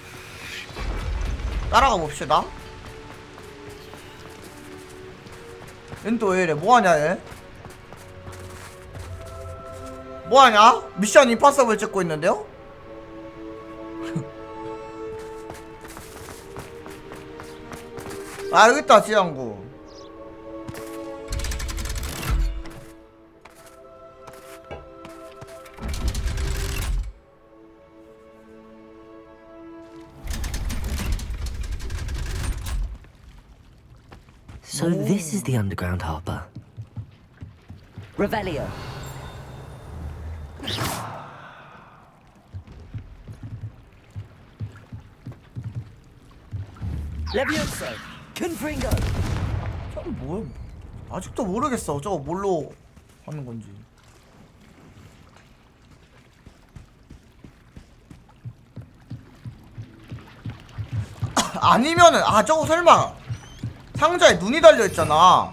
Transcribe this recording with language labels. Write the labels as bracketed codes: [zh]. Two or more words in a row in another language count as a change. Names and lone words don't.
[ko] 따라가 봅시다. 얜 또 왜 이래? 뭐하냐 얘? 뭐하냐? 미션 임파서블 찍고 있는데요? 아, 여기 있다, 지하항구. [en] So this is the underground harbor. Revelio. Levioso. Confringo. [ko] 저거 뭐야? 아직도 모르겠어. 저거 뭘로 하는 건지. 아니면은 저거 설마 상자에 눈이 달려 있잖아.